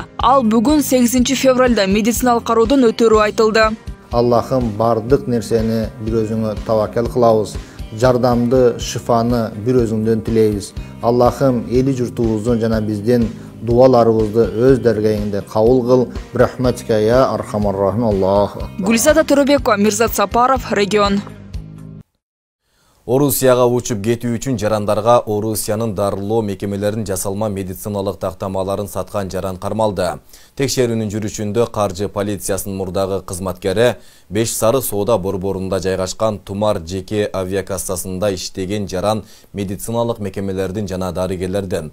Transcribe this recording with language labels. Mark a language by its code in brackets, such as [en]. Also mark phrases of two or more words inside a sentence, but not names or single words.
[ky] Ал бүгүн 8 февралда медициналык кароодон өтөрү айтылды. Аллахым бардык нерсени бир өзүңө таваккал кылабыз. Жардамды, шифаны бир өзүңдөн тилейбиз. Аллахым эли журтубуздун жана биздин дуаларыбызды өз дәргәйиңдә кабул кыл. [ar] رحمتك يا أرحم الراحمين. الله أكبر. [ky] Гүлзада Төрөбекова, Мирзат Сапаров, регион. Орусияга учуп кетүү үчүн жарандарга Орусиянын дарылоо мекемелерин жасалма медициналык тактамаларын саткан жаран кармалды. Текшерүүнүн жүрүшүндө каржы полициясынын мурдагы кызматкери 5 сары соода борборунда жайгашкан Тумар жеке авиакассасында иштеген жаран медициналык мекемелердин жана дарыгерлердин.